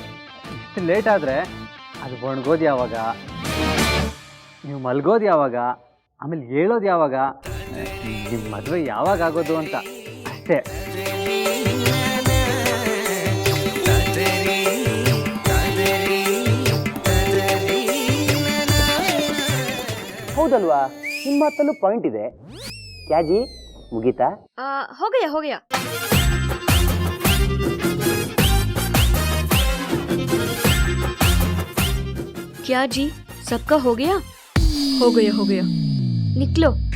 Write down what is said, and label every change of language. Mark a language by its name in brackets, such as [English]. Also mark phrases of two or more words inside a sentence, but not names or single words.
[Kannada] ಇಷ್ಟು ಲೇಟ್ ಆದರೆ ಅದು ಒಣಗೋದು ಯಾವಾಗ, ನೀವು ಮಲ್ಗೋದು ಯಾವಾಗ, ಆಮೇಲೆ ಹೇಳೋದು ಯಾವಾಗ, ನಿಮ್ಮ ಮದುವೆ ಯಾವಾಗ ಆಗೋದು ಅಂತ ಅಷ್ಟೇ. ಹೌದಲ್ವಾ? ನಿಮ್ಮ ಮಾತಲ್ಲೂ ಪಾಯಿಂಟ್ ಇದೆ. ಕ್ಯಾಜಿ ಮುಗೀತಾ? ಹೋಗಯ್ಯ. [Hindi] क्या जी, सबका हो गया? हो गया. निकलो.